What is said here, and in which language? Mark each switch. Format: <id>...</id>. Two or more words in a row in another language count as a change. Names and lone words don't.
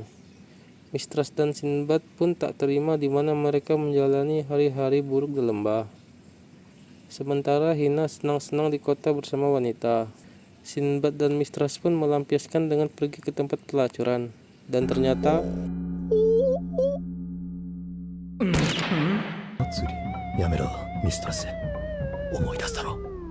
<id>Mistras dan Sinbad pun tak terima di mana mereka menjalani hari-hari buruk di lembah. Sementara Hina senang-senang di kota bersama wanita. Sinbad dan Mistras pun melampiaskan dengan pergi ke tempat pelacuran. Dan ternyata</id> <ja>釣りやめろミストレス思い出したろ</ja>